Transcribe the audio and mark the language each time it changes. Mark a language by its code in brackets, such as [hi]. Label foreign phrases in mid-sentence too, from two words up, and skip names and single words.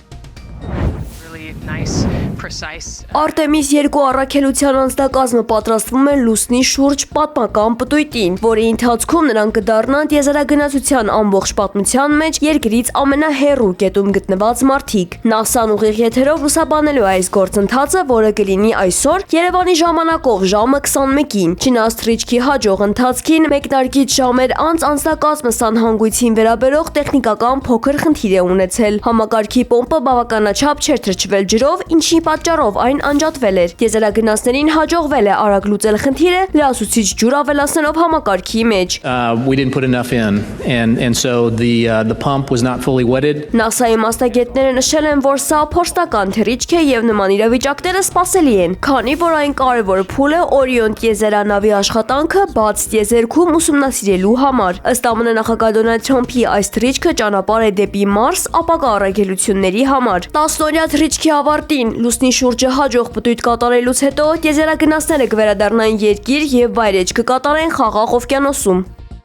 [hy] Արտեմիս 2 առաքելության անձնակազմը պատրաստվում է լուսնի շուրջ պատմական պտույտին, որի ընթացքում նրանք կդառնան տիեզերագնացության ամբողջ պատմության մեջ երկրից ամենահեռու կետում գտնված մարդիկ։ ՆԱՍԱ-ն ուղիղ եթերով լուսաբանելու այս գործընթացը, որը կլինի այսօր Երևանի ժամանակով ժամը 21-ին։ Չնայած թռիչքի հաջող ընթացքին մեկնարկից ժամեր անց անձնակազմը սանհանգույցին վերաբերող տեխնիկական փոքր խնդիր է ունեցել։ Համակարգի պոմպը բավականաչափ չէր թրջվել շրջվել ջրով, ինչի պատճառով այն անջատվել էր։ Տիեզերագնացներին հաջողվել է արագ լուծել խնդիրը լրացուցիչ ջուր ավելացնելով համակարգի մեջ։ [en] We didn't put enough in, and so the pump was not fully wetted. [hy] NASA-ի մասնագետները նշել են, որ սա փորձական թռիչք է եւ նման իրավիճակները սպասելի են, քանի որ այն կարևոր փուլ է Orion տիեզերանավի աշխատանքը բաց տիեզերքում ուսումնասիրելու համար։ Ըստ ԱՄՆ նախագահ Դոնալդ Թրամփի այս թռիչքը ճանապարհ է դեպի Մարս ապագա առաքելությունների համար։ 10-օրյա թռիչքի ավարտին լուսնի շուրջը հաջող պտույտ կատարելուց հետո տիեզերագնացները կվերադառնային երկիր եւ վայրէջք կկատարեն Խաղաղ օվկիանոսում։